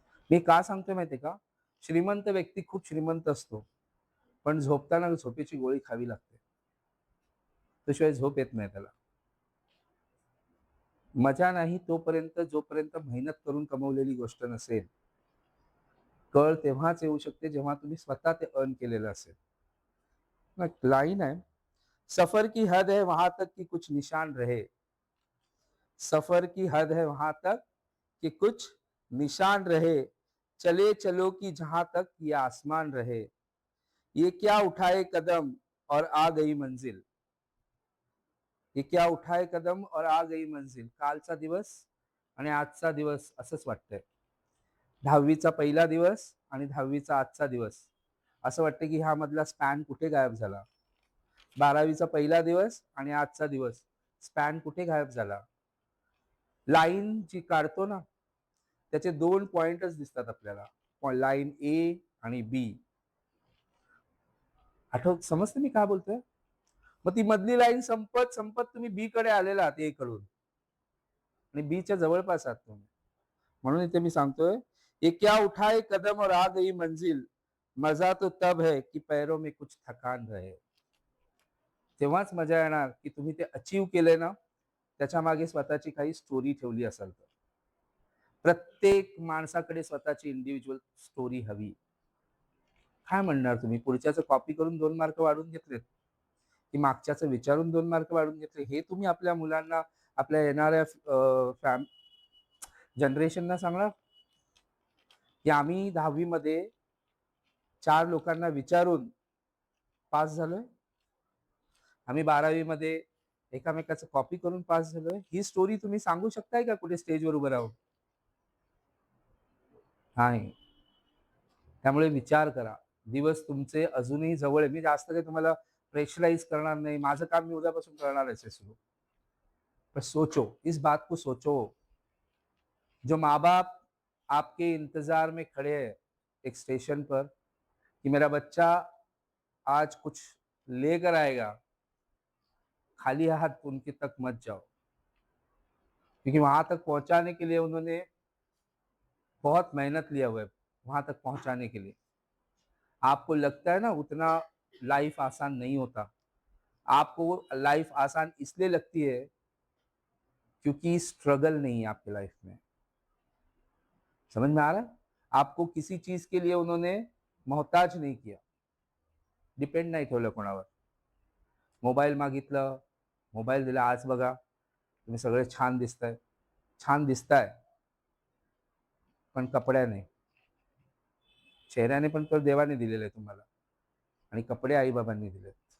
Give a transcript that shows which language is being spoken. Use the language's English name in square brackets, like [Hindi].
[Marathi] मी का सांगतोय माहितीये का? श्रीमंत व्यक्ती खूप श्रीमंत असतो, पण झोपताना झोपेची गोळी खावी लागते. त्याशिवाय झोप येत नाही त्याला. मजा नाही तोपर्यंत जोपर्यंत मेहनत करून कमवलेली गोष्ट नसेल. कळ तेव्हाच येऊ शकते जेव्हा तुम्ही स्वतः ते अर्न केलेलं असेल. लाईन आहे, [Hindi] सफर की हद है वहां तक कि कुछ निशान रहे. सफर की हद है वहां तक कि कुछ निशान रहे. चले चलो कि जहां तक ये आसमान रहे. ये क्या उठाए कदम और आ गई मंजिल. ये क्या उठाए कदम और आ गई मंजिल. [Marathi] कालचा दिवस आणि आजचा दिवस असंच वाटतंय. 10वीचा पहिला दिवस आणि 10वीचा आजचा दिवस असं वाटतं की हा मधला स्पॅन कुठे गायब झाला. 12वीचा पहिला दिवस आणि आजचा दिवस स्पॅन कुठे गायब झाला. लाईन जी काढतो ना त्याचे 2 पॉइंटच दिसतात आपल्याला, लाईन ए आणि बी. समजते मी काय बोलतोय? मग ती मधली लाईन संपत संपत तुम्ही बी कडे आलेला आहात ए कडून आणि बी च्या जवळपास आहात तुम्ही. म्हणून इथे मी सांगतोय, [Hindi] ये क्या उठाए कदम और आ गई मंजिल, मजा तो तब है कि पैरों में कुछ थकान रहे. [Marathi] तेव्हाच मजा येणार की तुम्ही ते अचीव केले ना, त्याच्या मागे स्वतःची काही स्टोरी ठेवली असेल तर. प्रत्येक माणसाकडे स्वतःची इंडिव्हिज्युअल स्टोरी हवी. काय म्हणणार तुम्ही? पुढच्याचं कॉपी करून 2 मार्क वाढवून घेतलेत, की मागच्याचं विचारून 2 मार्क वाढवून घेतले? हे तुम्ही आपल्या मुलांना, आपल्या येणाऱ्या जनरेशनला सांगणार? की आम्ही 10वी मध्ये 4 लोकांना विचारून पास झालोय. आम्ही 12वी मध्ये एकामेकाचं कॉपी करून पास झालोय. ही स्टोरी तुम्ही सांगू शकताय का कुठे स्टेजवर उभं राहून? नाही. त्यामुळे विचार करा. दिवस तुमचे अजूनही जवळ आहे. मी जास्त काही तुम्हाला प्रेशराइज करणार नाही. माझं काम मी उद्यापासून करणारच आहे सुरू. [Hindi] पर सोचो, इस बात को सोचो. जो माँ-बाप आपके इंतज़ार में खड़े हैं एक स्टेशन पर कि मेरा बच्चा आज कुछ लेकर आएगा, खाली हाथ उनके तक मत जाओ। क्योंकि वहाँ तक पहुँचाने के लिए उन्होंने बहुत मेहनत लिया हुआ है, वहाँ तक पहुँचाने के लिए। आपको लगता है ना उतना लाइफ आसान नहीं होता। आपको लाइफ आसान इसलिए लगती है क्योंकि स्ट्रगल नहीं है आपकी लाइफ में। समझ में आ रहा है? आपको किसी चीज़ के लिए उन्होंने मोहताज नहीं किया, [Marathi] डिपेंड नाही ठेवलं कोणावर. मोबाईल मागितलं, मोबाईल दिला, आज बघा तुम्ही सगळे छान दिसताय. छान दिसताय, पण कपड्याने. चेहऱ्याने पण तर देवाने दिलेलं आहे तुम्हाला आणि कपडे आई-बाबांनी दिलेत.